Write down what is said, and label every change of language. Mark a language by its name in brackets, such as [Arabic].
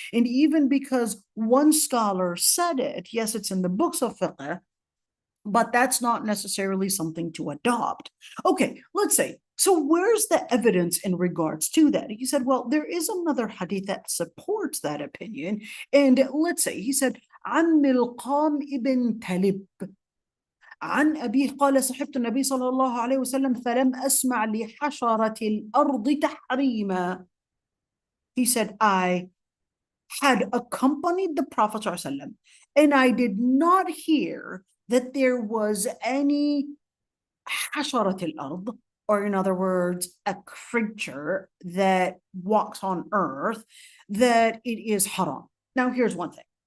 [English] And even because one scholar said it, yes, it's in the books of fiqh, but that's not necessarily something to adopt. Okay, let's say, so where's the evidence in regards to that? He said, well, there is another hadith that supports that opinion. And let's say, he said, [Arabic] عن ملقام ابن تلب عن أبيه قال صحبت النبي صلى الله عليه وسلم فلم أسمع لحشرة الأرض تحريما. [English] He said, I had accompanied the Prophet ﷺ, and I did not hear that there was any [Arabic] حشرة الأرض, [English] or in other words, a creature that walks on earth, that it is haram. Now, here's one thing.